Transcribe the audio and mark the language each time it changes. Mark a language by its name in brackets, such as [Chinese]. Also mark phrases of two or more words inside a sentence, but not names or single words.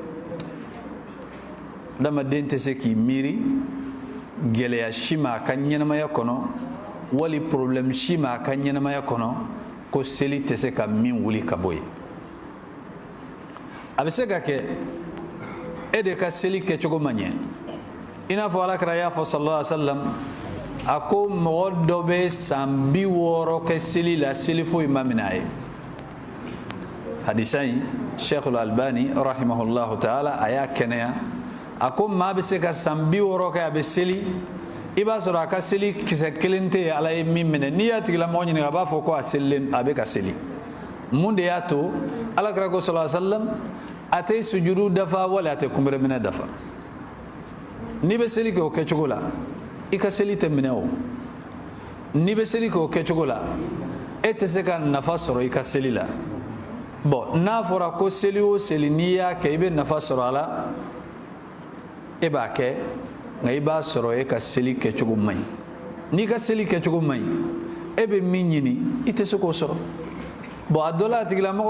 [Bambara] adamaden tɛ se k'i miiri gɛlɛya si ma a ka ɲɛnamaya kɔnɔ wali problème si ma a ka ɲɛnamaya kɔnɔ ko seli tɛ se ka min wuli ka bɔ yen a bɛ se ka kɛ e de ka seli kɛcogo man ɲɛ i n'a fɔ alakira y'a fɔ [Arabic] صلى الله عليه وسلم [Bambara] a ko mɔgɔ dɔ bɛ san 60 kɛ seli la seli foyi ma minɛ a ye hadisa in Sheikh al-Albani [Arabic] رحمه الله تعالى [Bambara] a y'a kɛnɛya a ko maa bɛ se ka san 60 kɛ a bɛ seli i b'a sɔrɔ a ka seli kisɛ kelen tɛ yen ala ye min minɛ n'i y'a tigilamɔgɔ ɲininka a b'a fɔ ko a selilen a bɛ ka seli mun de y'a to alakira ko [Arabic] صلى الله عليه وسلم [Bambara] a tɛ sujudu dafa wala a tɛ kunbɛrɛ minɛ dafa n'i bɛ seli kɛ o kɛcogo la i ka seli tɛ minɛ o n'i bɛ seli kɛ o kɛcogo la e tɛ se ka nafa sɔrɔ i ka seli la bon n'a fɔra ko seli o seli n'i y'a kɛ i bɛ nafa sɔrɔ a la e b'a kɛ nka i b'a sɔrɔ e ka seli kɛcogo man ɲi n'i ka seli kɛcogo man ɲi e bɛ min ɲini i tɛ se k'o sɔrɔ bon a dɔ la a tigilamɔgɔ